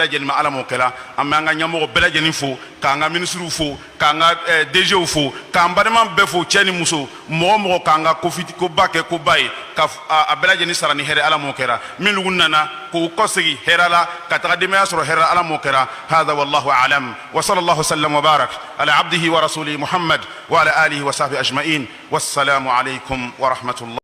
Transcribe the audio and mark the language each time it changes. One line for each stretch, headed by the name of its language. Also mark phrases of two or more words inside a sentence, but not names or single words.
Bambara: lajɛlen ma Ala m'o kɛla an bɛ an ka ɲɛmɔgɔ bɛɛ lajɛlen fo k'an ka ministres fo k'an ka DGw fo k'an balima bɛɛ fo cɛ ni muso mɔgɔ o mɔgɔ k'an ka koba kɛ koba ye ka a bɛɛ lajɛlen sara ni hɛrɛ Ala m'o kɛra min lugu nana k'o kɔsegi hɛrɛ la ka taga denbaya sɔrɔ hɛrɛ la Ala m'o kɛra hada
Arabic: والله أعلم وصلى الله سلم وبارك على عبده ورسوله محمد وعلى آله وصحبه أجمعين والسلام عليكم ورحمة الله.